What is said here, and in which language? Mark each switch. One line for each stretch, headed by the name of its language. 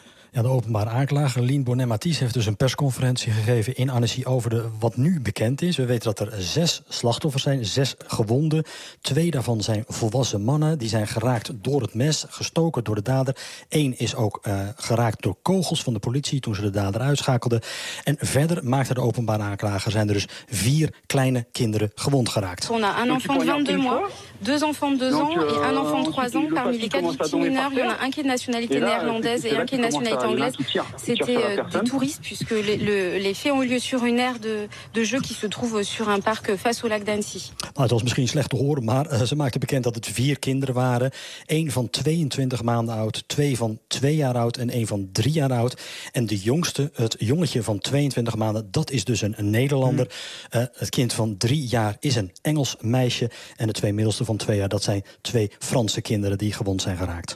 Dutch: Ja, de openbare aanklager Lien Bonnet-Mathies heeft dus een persconferentie gegeven in Annecy over wat nu bekend is. We weten dat er 6 slachtoffers zijn, 6 gewonden. 2 daarvan zijn volwassen mannen. Die zijn geraakt door het mes, gestoken door de dader. 1 is ook geraakt door kogels van de politie toen ze de dader uitschakelden. En verder maakte de openbare aanklager zijn er dus 4 kleine kinderen gewond geraakt.
French: On a un enfant de 22 mois, 2 enfants de 2 ans et un enfant de 3 ans. Parmi les 4 victimes mineures, il y en a un qui est de nationalité néerlandaise et un qui est de nationalité anglaise. C'était des touristes, puisque les faits ont eu lieu sur une aire de jeu qui se trouve sur un parc face au lac d'Annecy.
Dutch: Het was misschien slecht te horen, maar ze maakte bekend dat het 4 kinderen waren. 1 van 22 maanden oud, 2 van 2 jaar oud en 1 van 3 jaar oud. En de jongste, het jongetje van 22 maanden, dat is dus een Nederlander. Het kind van 3 jaar is een Engels meisje. En de twee middelste van 2 jaar, dat zijn 2 Franse kinderen die gewond zijn geraakt.